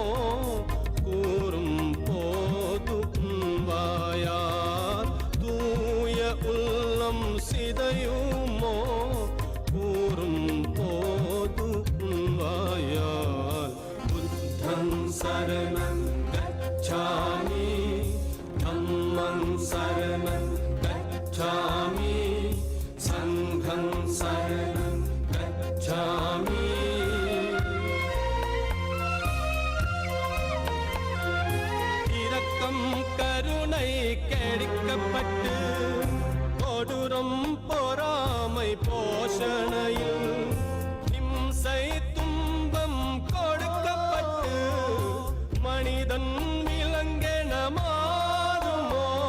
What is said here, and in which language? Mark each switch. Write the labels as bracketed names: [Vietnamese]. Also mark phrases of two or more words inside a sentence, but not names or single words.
[Tamil] கூறும் போது வாயார் தூய உள்ளம் சிதையுமோ கூறும் போது வாயார் [Pali] புத்தம் சரணம் गच्छामि धम्मं शरणं गच्छामि संघं शरणं गच्छामि [Tamil] இரக்கம் கருணை கெடுக்கப்பட்டு கொடூரம் பொறாமை போஷணையில் இம்சை துன்பம் கொடுக்கப்பட்டு மனிதன் விலங்கென மாறுமோ